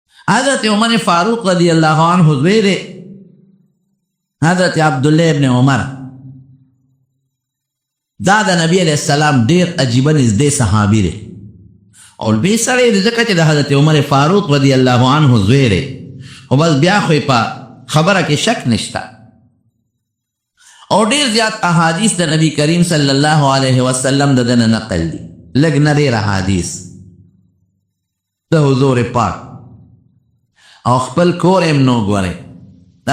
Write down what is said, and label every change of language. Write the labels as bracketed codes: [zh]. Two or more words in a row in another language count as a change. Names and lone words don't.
[ps] حضرت عمر فاروق [ar] رضی اللہ عنہ [ps] زویر حضرت عبداللہ ابن عمر دا د نبی [ar] علیہ السلام [ps] ډیر عجیبه نږدې صحابي دی او لوی سړی دی ځکه چې د حضرت عمر فاروق [ar] رضی الله عنه [ps] زوی دی خو بس بیا خو په خبره کې شک نشته او ډیر زیات احادیث د نبی کریم [ar] صلی الله علیه وسلم [ps] د دنه نقل دي لږ نه ډېر احادیث د حضور پاک او خپل کور هم نو ګورئ د